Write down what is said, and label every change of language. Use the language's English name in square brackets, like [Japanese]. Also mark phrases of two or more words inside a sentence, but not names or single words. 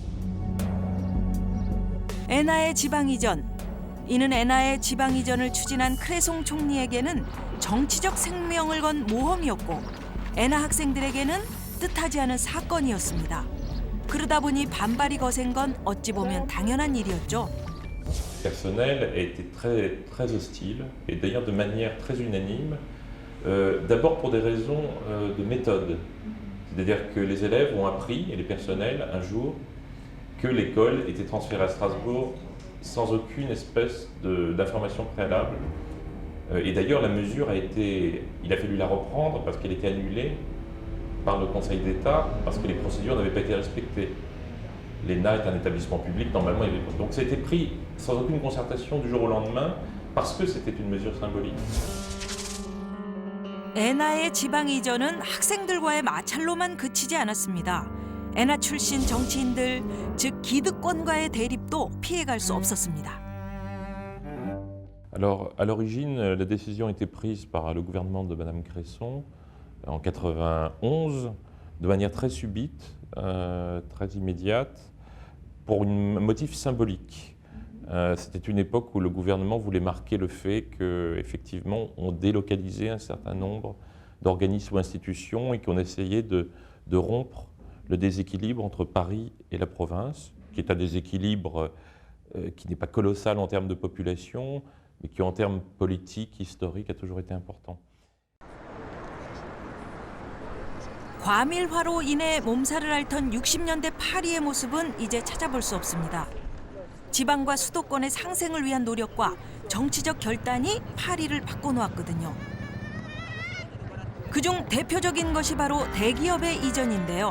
[Korean] 에나의 지방 이전. 이는 에나의 지방 이전을 추진한 크레송 총리에게는 정치적 생명을 건 모험이었고 에나 학생들에게는 뜻하지 않은 사건이었습니다. 그러다 보니 반발이 거센 건 어찌 보면 당연한 일이었죠. [French] Le personnel a été très hostile, et d'ailleurs de manière très unanime, d'abord pour des raisons de méthode. C'est-à-dire que les élèves ont appris, et les personnels, un jour, que l'école était transférée à Strasbourg sans aucune espèce d'information préalable. Et d'ailleurs, la mesure il a fallu la reprendre parce qu'elle était annulée par le Conseil d'État, parce que les procédures n'avaient pas été respectées. L'ENA est un établissement public, normalement, donc ça a été pris sans aucune concertation du jour au lendemain, parce que c'était une mesure symbolique. [Korean] 에나의 지방 이전은 학생들과의 마찰로만 그치지 않았습니다. 에나 출신 정치인들, 즉 기득권과의 대립도 피해갈 수 없었습니다. [French] Alors, à l'origine, la décision a été prise par le gouvernement de Madame Cresson en 91, de manière très subite, très immédiate, pour un motif symbolique. C'était une époque où le gouvernement voulait marquer le fait qu'effectivement, on délocalisait un certain nombre d'organismes ou institutions et qu'on essayait de rompre le déséquilibre entre Paris et la province, qui est un déséquilibre qui n'est pas colossal en termes de population, mais qui en termes politiques, historiques, a toujours été important. [Korean] 과밀화로 인해 몸살을 앓던 60년대 파리의 모습은 이제 찾아볼 수 없습니다. 지방과 수도권의 상생을 위한 노력과 정치적 결단이 파리를 바꿔놓았거든요. 그중 대표적인 것이 바로 대기업의 이전인데요.